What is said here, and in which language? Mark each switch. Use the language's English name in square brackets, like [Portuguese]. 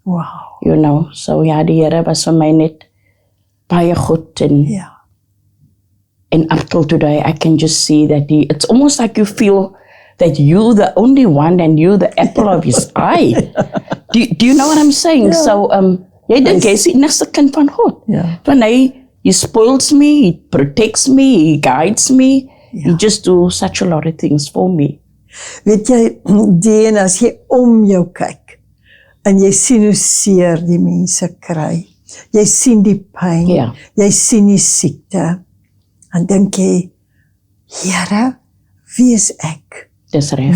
[English] wow, you know. [Afrikaans] So ja, die Here was vir my net baie goed ja, [English] and up till today, I can just see that it's almost like you feel that you're the only one and you're the apple of His eye. Do you know what I'm saying? [Afrikaans] Ja. So, jy dink jy is die enigste kind van God. Ja. [English] Want He spoils me, He protects me, He guides me. He just do such a lot of things for me. [Afrikaans] Weet jy, en as jy om jou kyk, en jy sien hoe seer die mense kry, jy sien die pyn, Ja. jy sien die siekte, dan dink jy, Here, wie is ek? Dis reg.